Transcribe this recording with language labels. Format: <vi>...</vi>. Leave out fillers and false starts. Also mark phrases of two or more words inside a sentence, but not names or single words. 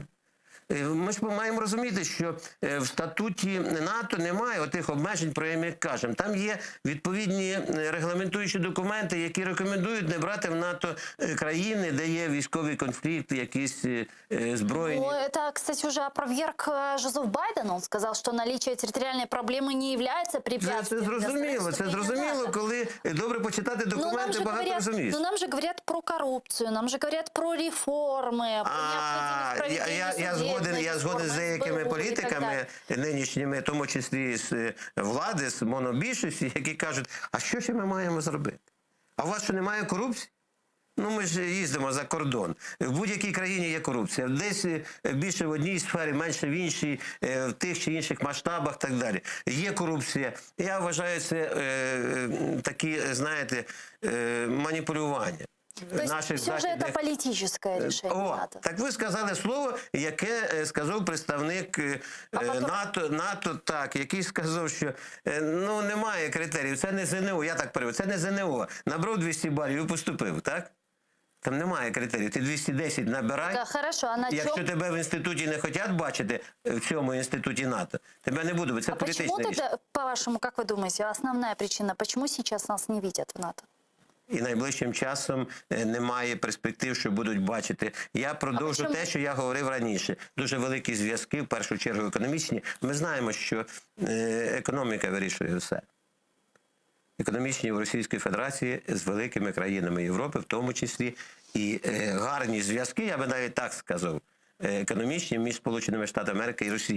<uk>Ми ж маємо розуміти, що в статуті НАТО немає отих обмежень, про які ми кажемо. Там є відповідні регламентуючі документи, які рекомендують не брати в НАТО країни, де є військовий конфлікт, якісь збройні. Ну,</uk> <ru>это, кстати, уже опроверг Жозеф Байден. Он сказал, что наличие территориальной проблемы не является препятствием.</ru> <uk>Це зрозуміло, коли добре почитати документи, багато розумієш.</uk> <ru>Но нам же говорят про коррупцию, нам же говорят про реформы, про необходимость проведения</ru> <uk>Я згоден з деякими політиками нинішніми, в тому числі з влади, з монобільшості, які кажуть, а що ще ми маємо зробити? А у вас що, немає корупції? Ну, ми ж їздимо за кордон. В будь-якій країні є корупція. Десь більше в одній сфері, менше в іншій, в тих чи інших масштабах і так далі. Є корупція. Я вважаю, це такі, знаєте, маніпулювання.</uk> <ru>То есть все же это политическое решение НАТО.</ru> <uk>Так ви сказали слово, яке сказав представник НАТО, так, який сказав, що ну, немає критеріїв, це не ЗНО, я так перевів, це не ЗНО. Набрав 200 балів і поступив, так? Там немає критеріїв, ти 210 набирай.</uk> <ru>Так, хорошо, а на</ru> <uk>Якщо тебе в інституті не хочуть бачити, в цьому інституті НАТО, тебе не буде, це політичне рішення.</uk> <ru>Почему тогда, по-вашему, как вы думаете, основная причина, почему сейчас нас не видят в НАТО?</ru> <uk>І найближчим часом немає перспектив, що будуть бачити. Я продовжу те, що я говорив раніше. Дуже великі зв'язки, в першу чергу економічні. Ми знаємо, що економіка вирішує все. Економічні в Російській Федерації з великими країнами Європи, в тому числі і гарні зв'язки, я би навіть так сказав, економічні між Сполученими Штатами Америки і Росією.</uk>